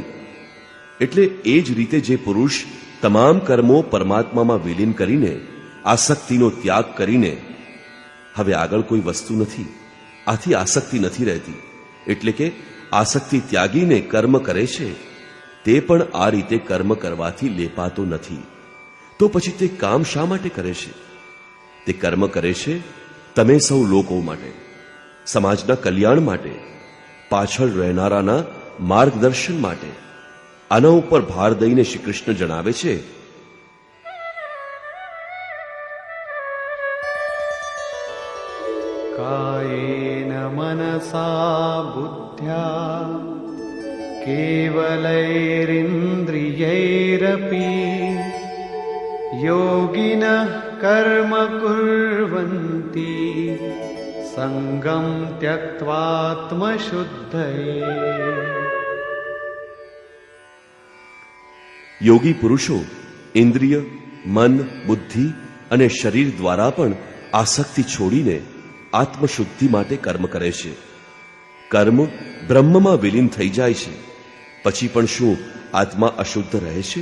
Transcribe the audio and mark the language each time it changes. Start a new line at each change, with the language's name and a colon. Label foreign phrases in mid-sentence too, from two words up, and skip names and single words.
Gujarati: એટલે એ જ રીતે જે પુરુષ તમામ કર્મો પરમાત્મામાં વિલીન કરીને આસક્તિનો ત્યાગ કરીને, હવે આગળ કોઈ વસ્તુ નથી, આથી આસક્તિ નથી રહેતી, એટલે કે આસક્તિ ત્યાગીને કર્મ કરે છે, તે પણ આ રીતે કર્મ કરવાથી લેપાતો નથી. તો પછી તે કામ શા માટે કરે છે? તે કર્મ કરે છે તમે સૌ લોકો માટે, સમાજના કલ્યાણ માટે, પાછળ રહેનારાના માર્ગદર્શન માટે. આના ઉપર ભાર દઈને શ્રી કૃષ્ણ જણાવે છે,
Sanskrit: कायेन मनसा बुद्ध्या केवलैरिन्द्रियैरपि योगिनः कर्म कुर्वन्ति संगं त्यक्त्वात्मशुद्धये.
Gujarati: યોગી પુરુષો ઇન્દ્રિય, મન, બુદ્ધિ અને શરીર દ્વારા પણ આસક્તિ છોડીને આત્મશુદ્ધિ માટે કર્મ કરે છે. કર્મ બ્રહ્મમાં વિલીન થઈ જાય છે, પછી પણ શું આત્મા અશુદ્ધ રહે છે?